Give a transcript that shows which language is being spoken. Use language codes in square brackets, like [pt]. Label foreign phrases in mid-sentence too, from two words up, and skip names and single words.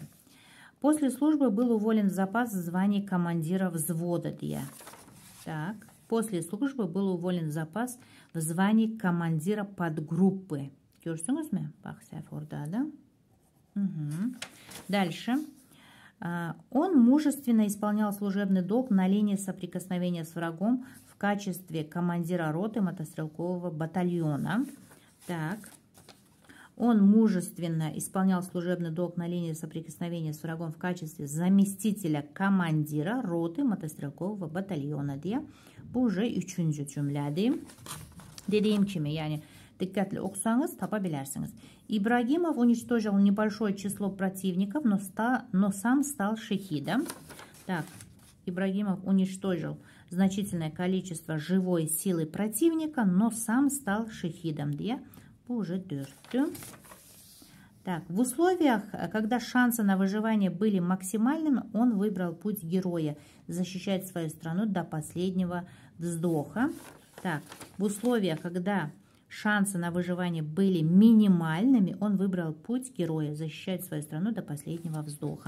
[ru] После службы был уволен в запас в звании командира взвода deyə. После службы был уволен в запас в звании командира подгруппы. [az] Görsünüzmü? Bax, səhv oradadır. [ru] Дальше. Он мужественно исполнял служебный долг на линии соприкосновения с врагом в качестве командира роты мотострелкового батальона. Он мужественно исполнял служебный долг на линии соприкосновения с врагом в качестве заместителя командира роты мотострелкового батальона deyə. [az] Bu уже 3-cü cümlədir. Dediyim kimi, yəni diqqətli oxusanız tapa bilərsiniz. [ru] Ибрагимов уничтожил небольшое число противников, но сам стал шахидом. Ибрагимов уничтожил значительное количество живой силы противника, но сам стал шахидом deyə. [az] Bu уже 4-cü. [ru] В условиях, когда шансы на выживание были максимальными, он выбрал путь героя, защищать свою страну до последнего вздоха. В условиях, когда шансы на выживание были минимальными, он выбрал путь героя, защищать свою страну до последнего вздоха.